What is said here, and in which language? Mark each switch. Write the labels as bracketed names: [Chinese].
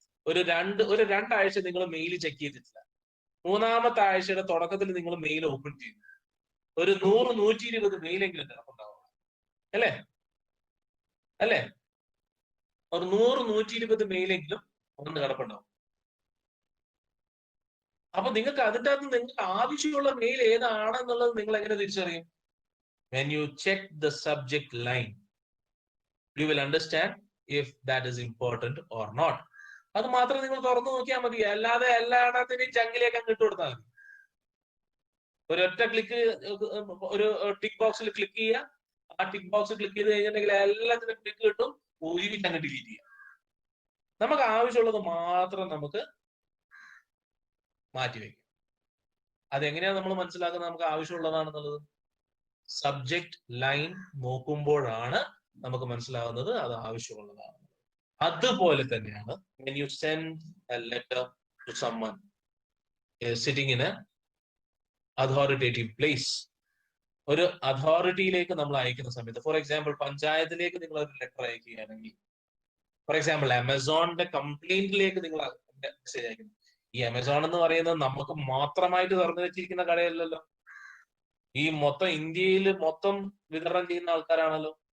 [Malayalam] ഒരു രണ്ടാഴ്ച നിങ്ങൾ മെയിൽ ചെക്ക് ചെയ്തിട്ടില്ല, മൂന്നാമത്തെ ആഴ്ചയുടെ തുടക്കത്തിൽ നിങ്ങൾ മെയിൽ ഓപ്പൺ ചെയ്തു, ഒരു 100-120 മെയിലെങ്കിലും കിടപ്പുണ്ടാവും അല്ലേ? അല്ലേ? ഒരു 100-120 മെയിലെങ്കിലും ഒന്ന് കിടപ്പുണ്ടാവും. അപ്പൊ നിങ്ങൾക്ക് അതിൻ്റെ അകത്ത് നിങ്ങൾക്ക് ആവശ്യമുള്ള മെയിൽ ഏതാണെന്നുള്ളത് നിങ്ങൾ എങ്ങനെ തിരിച്ചറിയും? [English] When you check the subject line, you will understand if that is important or not. [Malayalam] അത് മാത്രം നിങ്ങൾ തുറന്നു നോക്കിയാൽ മതി, അല്ലാതെ എല്ലായിടത്തിനെയും ചങ്കിലേക്ക് അങ്ങ് ഇട്ട് കൊടുത്താൽ മതി. ഒരൊറ്റ ക്ലിക്ക്, ഒരു ടിക്ക് ബോക്സിൽ ക്ലിക്ക് ചെയ്യുക, ആ ടിക്ക് ബോക്സ് ക്ലിക്ക് ചെയ്ത് കഴിഞ്ഞിട്ടുണ്ടെങ്കിൽ എല്ലാത്തിനും ക്ലിക്ക് കിട്ടും, ഒരുമിച്ച് അങ്ങ് ഡിലീറ്റ് ചെയ്യുക. നമുക്ക് ആവശ്യമുള്ളത് മാത്രം നമുക്ക് മാറ്റിവെക്കും. അതെങ്ങനെയാണ് നമ്മൾ മനസ്സിലാക്കുന്നത് നമുക്ക് ആവശ്യമുള്ളതാണെന്നുള്ളത്? സബ്ജക്ട് ലൈൻ നോക്കുമ്പോഴാണ് നമുക്ക് മനസ്സിലാവുന്നത് അത് ആവശ്യമുള്ളതാണ്. അതുപോലെ തന്നെയാണ് [English] when you send a letter to someone sitting in a authoritative place. [Malayalam] ഒരു അതോറിറ്റിയിലേക്ക് നമ്മൾ അയക്കുന്ന സമയത്ത്, [English] for example [Malayalam] പഞ്ചായത്തിലേക്ക് നിങ്ങൾ ഒരു ലെറ്റർ അയക്കുകയാണെങ്കിൽ, ഫോർ എക്സാമ്പിൾ ആമസോണിന്റെ കംപ്ലൈന്റിലേക്ക് നിങ്ങൾ മെസ്സേജ് അയക്കുന്നു. ഈ ആമസോൺ എന്ന് പറയുന്നത് നമുക്ക് മാത്രമായിട്ട് തുറന്നു വെച്ചിരിക്കുന്ന കടയല്ലല്ലോ, ഈ മൊത്തം ഇന്ത്യയിൽ മൊത്തം വിതരണം ചെയ്യുന്ന ആൾക്കാരാണല്ലോ.